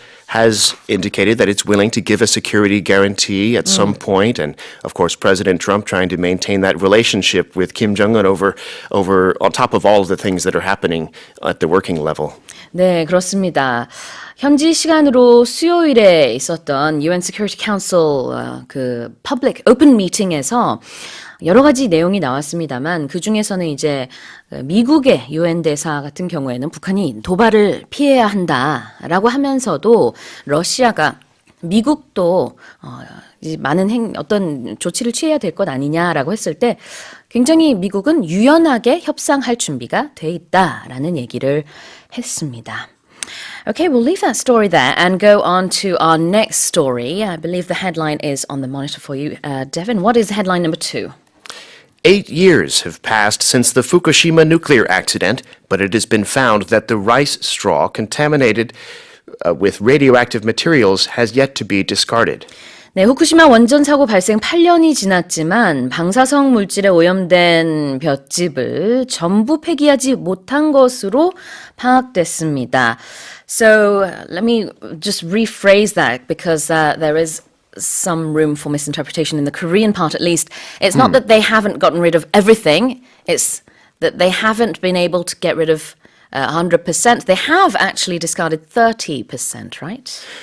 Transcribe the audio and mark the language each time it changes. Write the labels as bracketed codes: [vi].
[en] Has indicated that it's willing to give a security guarantee at some point, and of course, President Trump trying to maintain that relationship with Kim Jong-un over on top of all of the things that are happening at the working level. [ko] 네, 그렇습니다. 현지 시간으로 수요일에 있었던 UN Security Council 그 public open meeting에서 여러 가지 내용이 나왔습니다만 그 중에서는 이제 미국의 유엔 대사 같은 경우에는 북한이 도발을 피해야 한다라고 하면서도 러시아가 미국도 이제 많은 어떤 조치를 취해야 될 것 아니냐라고 했을 때 굉장히 미국은 유연하게 협상할 준비가 돼 있다라는 얘기를 했습니다. [en] Okay, we'll leave that story there and go on to our next story. I believe the headline is on the monitor for you. Devin, what is headline number 2? 8 years have passed since the Fukushima nuclear accident, but it has been found that the rice straw contaminated with radioactive materials has yet to be discarded. [ko] 네, 후쿠시마 원전 사고 발생 8년이 지났지만 방사성 물질에 오염된 볏짚을 전부 폐기하지 못한 것으로 파악됐습니다. [en] So let me just rephrase that because there is some room for misinterpretation in the Korean part at least. It's not that they haven't gotten rid of everything, it's that they haven't been able to get rid of 100%. They have actually discarded 30%, right?